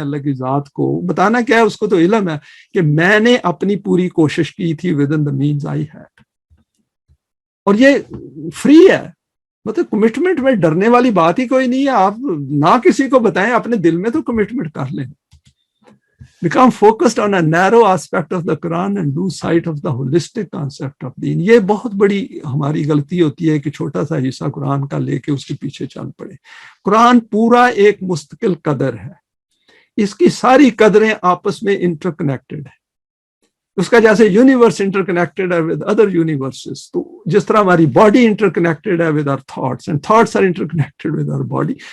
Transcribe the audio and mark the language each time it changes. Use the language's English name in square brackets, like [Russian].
[Urdu] اللہ کی ذات کو بتانا کیا ہے، اس کو تو علم ہے کہ میں نے اپنی پوری کوشش کی تھی with in the means I had. اور یہ فری ہے، مطلب کمٹمنٹ میں ڈرنے والی بات ہی کوئی نہیں ہے. آپ نہ کسی کو بتائیں، اپنے دل میں تو کمٹمنٹ کر لیں. [English] Become focused on a narrow aspect of the Quran and lose sight of the holistic concept of deen. [Urdu] یہ بہت بڑی ہماری غلطی ہوتی ہے کہ چھوٹا سا حصہ قرآن کا لے کے اس کے پیچھے چل پڑے. قرآن پورا ایک مستقل قدر ہے، اس کی ساری قدریں آپس میں انٹر کنیکٹڈ ہیں. اس کا جیسے یونیورس انٹر کنیکٹڈ ہے ود ادر یونیورسز، تو جس طرح ہماری باڈی انٹر کنیکٹڈ ہے with our thoughts and thoughts are inter connected with our body.